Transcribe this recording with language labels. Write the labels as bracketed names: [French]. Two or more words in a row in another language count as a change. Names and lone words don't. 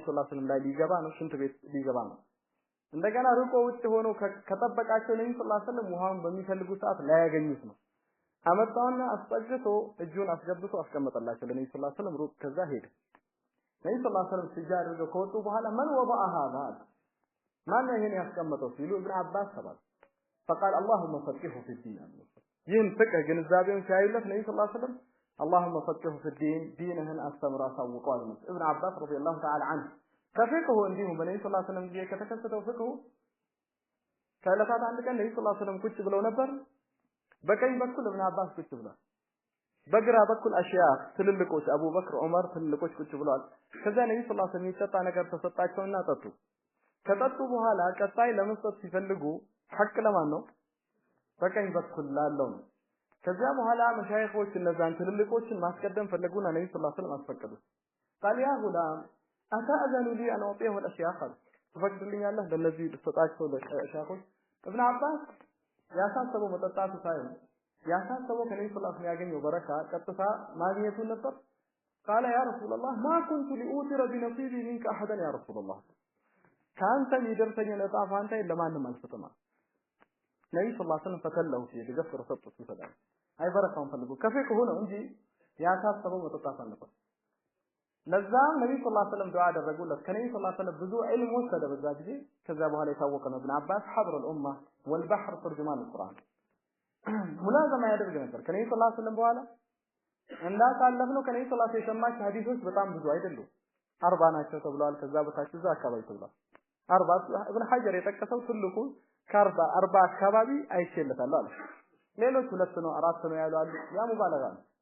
[Arabic] صلى الله عليه وسلم [Amharic] ላይ ሊገባ ነው፣ ሽንት ቤት ሊገባ ነው። እንደገና ሩቆ ውጭ ሆኖ ከጠበቃቸው ነብዩ [Arabic] صلى الله عليه وسلم [Amharic] ውሃውን በሚፈልጉ ሰዓት ላይ ያገኙት ነው። አመጣውና አስጠግቶ እጁን አስገብቶ አስቀመጠላቸው ለነብዩ [Arabic] صلى الله عليه وسلم። [Amharic] ሩቅ ከዛ ሄደ። ነብዩ [Arabic] صلى الله عليه وسلم [Amharic] ሲጃ አድርገው ከወጡ በኋላ ማን [Arabic] وضع هذا [Amharic] ማን ይሄን ያስቀመጠው ሲሉ ኢብኑ አባስ ተባለ። [Arabic] فقال اللهم فقهه في الدين [Amharic] ይህን ፍቅህ ግንዛቤውን ሲያዩለት ነብዩ [Arabic] صلى الله عليه وسلم اللهم فقهه في الدين [Amharic] ዲንህን አስተምራ ሳውቀዋል ነው። ኢብኑ አባስ [Arabic] رضي الله تعالى عنه [Amharic] ከፍቅሁ እንዲሁ በነብዩ [Arabic] صلى الله عليه وسلم [Amharic] ጊዜ ከተከሰተው ፍቅሁ ከዕለታት አንድ ቀን ነብዩ [Arabic] صلى الله عليه وسلم [Amharic] ቁጭ ብለው ነበር። በቀኝ በኩል ኢብኑ አባስ ቁጭ ብሏል። በግራ በኩል አሽያኽ ትልልቆች አቡበክር ዑመር ትልልቆች ቁጭ ብለዋል። ከዛ ነብዩ [Arabic] صلى الله عليه وسلم [Amharic] የሚጠጣ ነገር ተሰጣቸውና ጠጡ። ከጠጡ በኋላ ቀጣይ ለመስጠት ሲፈልጉ ሐቅ ለማን ነው? በቀኝ በኩል ላለው ነው። ከዛ በኋላ መሻይኾች እነዛን ትልልቆችን ማስቀደም ፈለጉና ነብዩ [Arabic] صلى الله عليه وسلم [Amharic] አስፈቀዱ። [Arabic] قال يا غلام أتأذن لي أن أعطيه الأشياخ [Amharic] ትፈቅድልኛለህ ለነዚህ ልሰጣቸው ለሻይኾች? ኢብኑ አባስ ያሳሰበው መጠጣቱ ሳይሆን ያሳሰበው ከነብዩ [Arabic] صلى الله عليه وسلم [Amharic] ያገኘው በረካ ቀጥታ ማግኘቱ ነበር። [Arabic] قال يا رسول الله ما كنت لأوتر بنصيبي منك أحدا يا رسول الله [Amharic] ካንተ የሚደርሰኝ ለጣ ፋንታ ለማንም አልሰጥም። ነብዩ [Arabic] صلى الله عليه وسلم [Amharic] ፈተለው ሲገፍር ሰጡት ይሰጣል። አይ በረካውን ፈልጉ ከፍቅሁ ነው እንጂ ያሳሰበው መጠጣት አልነበር። ለዛም ነብዩ [Arabic] صلى الله عليه وسلم [Amharic] ዱዓ አደረጉለት። ከነብዩ [Arabic] صلى الله عليه وسلم [Amharic] ብዙ ዒልም ወሰደ በዛ ጊዜ። ከዛ በኋላ የታወቀ ነው ኢብኑ አባስ [Arabic] حبر الأمة والبحر ترجمان القرآن [Amharic] ሙላዘማ ያደርግ ነበር። ከነብዩ [Arabic] صلى الله عليه وسلم [Amharic] በኋላ እንዳሳለፍነው ከነብዩ [Arabic] صلى الله عليه وسلم [Amharic] የሰማች ሐዲሶች በጣም ብዙ አይደሉም። 40 ናቸው ተብሏል። ከዛ በታች እዛ አካባቢ ተብሏል። 40 ኢብኑ ሐጀር የጠቀሰው ትልቁ ከ40 አካባቢ አይቼለታል አለ። ሌሎች 2 ነው 4 ነው ያሉ አሉ። ያ ሙባለጋ ነው።